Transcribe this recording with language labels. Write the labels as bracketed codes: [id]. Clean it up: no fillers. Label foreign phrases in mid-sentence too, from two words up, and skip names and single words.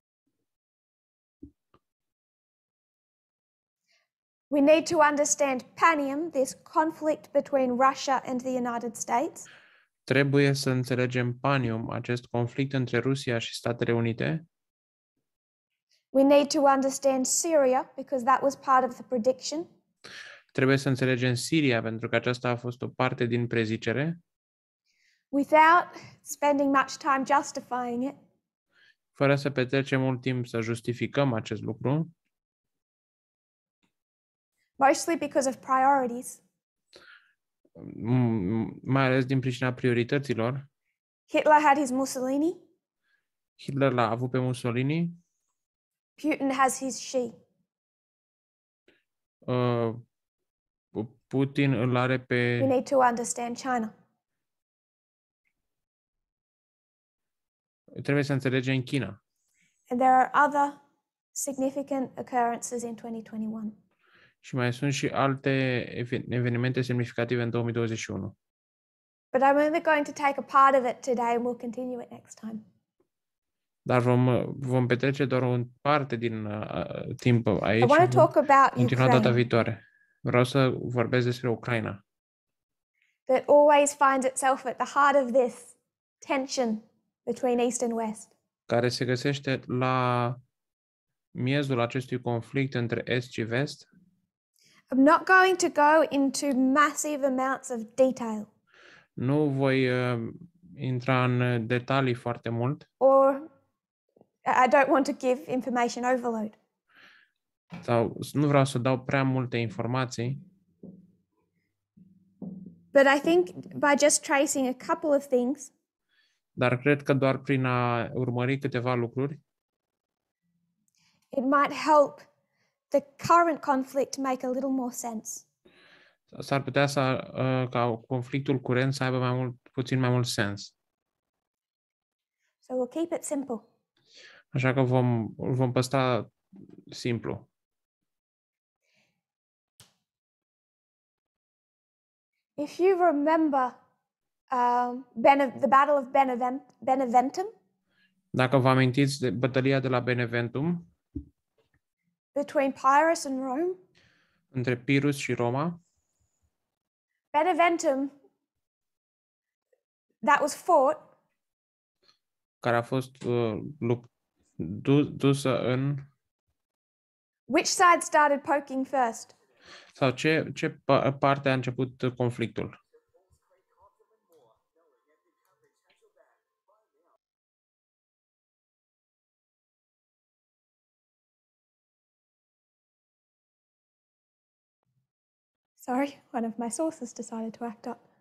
[en] We need to understand Panium, this conflict between Russia and the United States. [ro] Trebuie să înțelegem Panium, acest conflict între Rusia și Statele Unite. [en] We need to understand Syria because that was part of the prediction. [ro] Trebuie să înțelegem Siria, pentru că aceasta a fost o parte din prezicere. [en] Without spending much time justifying it. [ro] fără să petrecem mult timp să justificăm acest lucru, [en] Mostly because of priorities. [ro] mai ales din pricina priorităților. [en] Hitler had his Mussolini. [ro] Hitler l-a avut pe Mussolini, [en] Putin has his Xi. [ro] uh, Putin îl are [en] We [ro] pe... [en] need to understand China. [ro] Trebuie să înțelegem China. [en] And there are other significant occurrences in 2021. [ro] Și mai sunt și alte evenimente semnificative în 2021. [en] But I'm only going to take a part of it today and we'll continue it next time. [ro] Dar vom petrece doar o parte din timp [en] I [ro] aici [en] want [ro] și [en] to talk about [ro] continua data [en] Ukraine, [ro] viitoare. Vreau să vorbesc despre Ucraina, [en] that always finds itself at the heart of this tension between East and West. [ro] care se găsește la miezul acestui conflict între Est și Vest. [en] I'm not going to go into massive amounts of detail [ro] Nu voi intra în detalii foarte mult, [en] or I don't want to give information overload. [ro] sau nu vreau să dau prea multe informații, [en] But I think by just tracing a couple of things, [ro] dar cred că doar prin a urmări câteva lucruri, [en] it might help the current conflict make a little more sense. [ro] s-ar putea ca conflictul curent să aibă puțin mai mult sens. [en] So we'll keep it simple. [ro] Așa că vom păstra simplu. [en] If you remember the Battle of Beneventum [ro] Dacă vă amintiți de bătălia de la Beneventum [en] between Pyrrhus and Rome, [ro] între Pirus și Roma, Beneventum, [en] that was fought [ro] care a fost dusă în... [en] Which side started poking first? [ro] Sau ce parte a început conflictul? [en] Sorry, one of my sources decided to act up.